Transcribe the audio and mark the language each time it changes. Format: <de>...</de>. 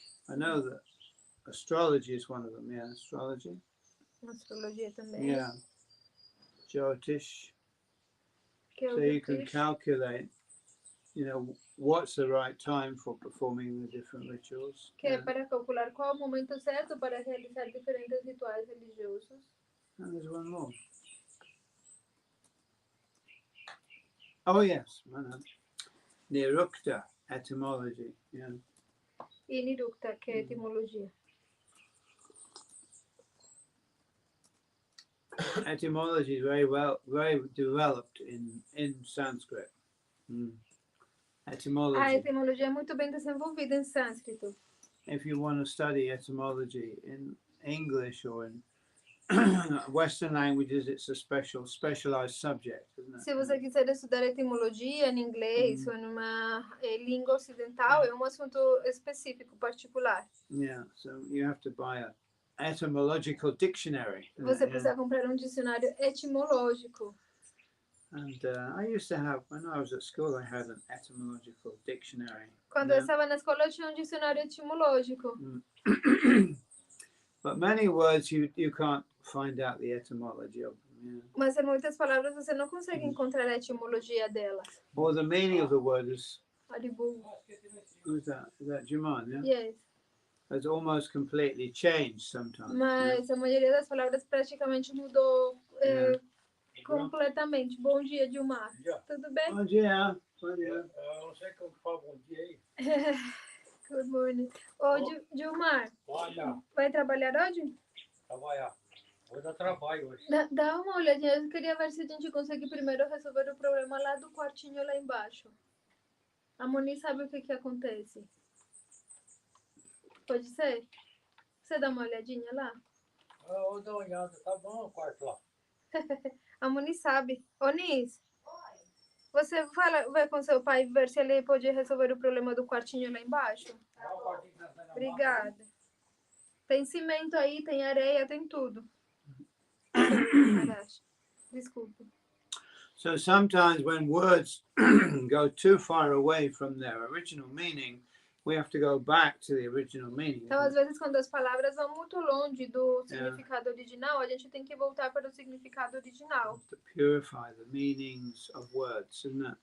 <en>I know that astrology is one of them. Yeah, astrology.</en> <pt>Astrologia também.</pt> <en>Yeah. Jyotish. So you can calculate, what's the right time for performing the different rituals.</en> <pt>Que é para calcular qual é o momento certo para realizar diferentes rituais religiosos.</pt> <en>And there's one more. Oh yes, Nirukta, etymology. Yeah.</en> <pt>E Nirukta, que é etimologia.</pt> <en>etymology is very developed in Sanskrit. A Etymology.</en> <pt>etimologia é muito bem desenvolvida em sânscrito.</pt> <en>If you want to study etymology in English or in Western languages, it's a specialized subject, isn't it?</en> <pt>Se você quiser estudar etimologia em inglês ou numa língua ocidental, é um assunto específico, particular.</pt> <en>Yeah, so you have to buy a etymological dictionary.</en> <pt>Você precisa comprar um dicionário etimológico.</pt> <en>And I used to have, when I was at school, I had an etymological dictionary.</en> <pt>Quando eu estava na escola, eu tinha um dicionário etimológico.</pt> <en>But many words you can't find out the etymology of them. Yeah.</en> <pt>Mas em muitas palavras você não consegue encontrar a etimologia delas.</pt> <en>Or the meaning of the word is, Aribu. who's that? Is that Juman? Yeah. Yes. It's almost completely changed sometimes.</en> <pt>Mas a maioria das palavras praticamente mudou completamente. Bom dia, Dilmar. Tudo bem? Bom dia. Bom dia. Eu não sei como fala bom dia aí.</pt> <en>Good morning. Ô, Dilmar,</en> <pt>Olha, vai trabalhar hoje? trabalhar. Vou dar trabalho hoje. Dá uma olhadinha. Eu queria ver se a gente consegue primeiro resolver o problema lá do quartinho lá embaixo. A Moni sabe o que acontece. Pode ser? Você dá uma olhadinha lá? Eu vou dar uma olhada. Tá bom o quarto lá. A Moni sabe. Ô, Nis, você vai com seu pai ver se ele pode resolver o problema do quartinho lá embaixo? Obrigada. Tem cimento aí, tem areia, tem tudo. Maharaj. Desculpa.</pt> <en>So sometimes when words go too far away from their original meaning, we have to go back to the original meaning.</en> <pt>Então, às vezes, quando as palavras vão muito longe do significado original, a gente tem que voltar para o significado original.</pt> <en>To purify the meanings of words, isn't it?</en>